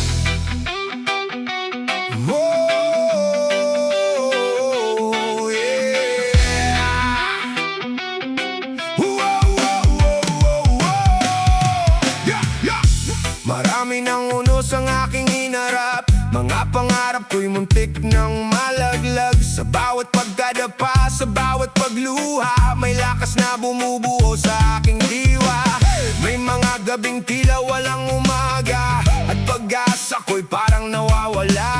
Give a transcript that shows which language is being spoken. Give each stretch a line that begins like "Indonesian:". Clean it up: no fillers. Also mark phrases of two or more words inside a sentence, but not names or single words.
English: Whoa, yeah. Whoa, whoa, whoa, whoa. Yeah, yeah.
Filipino: Marami ng unos ang aking hinarap, mga pangarap ko'y muntik ng malaglag. Sa bawat pagkadapa, sa bawat pagluha, may lakas na bumubuo sa aking diwa. May mga gabing tila walang umaga, at pag-asa ko'y parang nawawala.